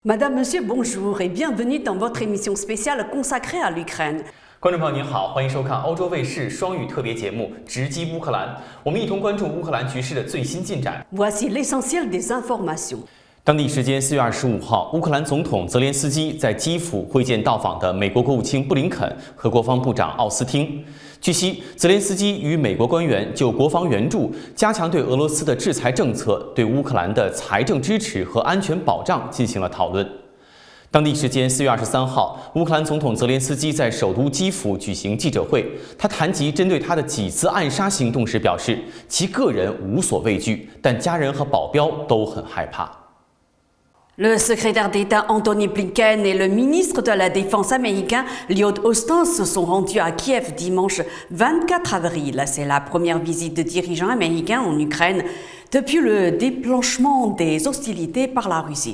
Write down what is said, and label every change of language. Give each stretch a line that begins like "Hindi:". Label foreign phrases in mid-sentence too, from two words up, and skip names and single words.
French: Madame, Monsieur, bonjour et bienvenue dans votre émission spéciale consacrée à l'Ukraine.
Chinese: 观众朋友您好，欢迎收看欧洲卫视双语特别节目《直击乌克兰》，我们一同关注乌克兰局势的最新进展。
French: Voici l'essentiel des informations.
Chinese: 当地时间4月25号，乌克兰总统泽连斯基在基辅会见到访的美国国务卿布林肯和国防部长奥斯汀。据悉，泽连斯基与美国官员就国防援助、加强对俄罗斯的制裁政策、对乌克兰的财政支持和安全保障进行了讨论。当地时间4月23号，乌克兰总统泽连斯基在首都基辅举行记者会，他谈及针对他的几次暗杀行动时表示，其个人无所畏惧，但家人和保镖都很害怕。
French: Le secrétaire d'État Antony Blinken et le ministre de la Défense américain Lloyd Austin se sont rendus à Kiev dimanche 24 avril. C'est la première visite de dirigeants américains en Ukraine depuis le déclenchement des hostilités par la Russie.